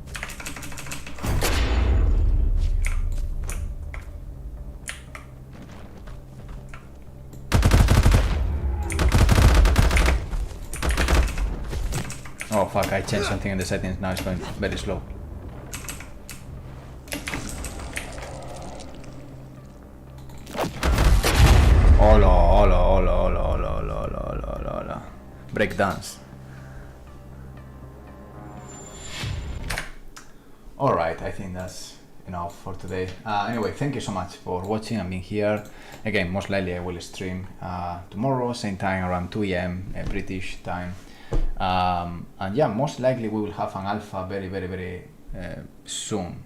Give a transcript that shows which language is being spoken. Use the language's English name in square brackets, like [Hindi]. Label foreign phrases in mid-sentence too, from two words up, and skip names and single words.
[English] Oh fuck, I changed something in the settings, now it's going very slow. [Spanish] Hola, hola, hola, hola, hola, hola, hola, hola, hola. [English] Breakdance. Alright, I think that's enough for today. Anyway, thank you so much for watching and being here. Again, most likely I will stream tomorrow, same time, around 2 a.m. British time. And yeah, most likely we will have an alpha very soon.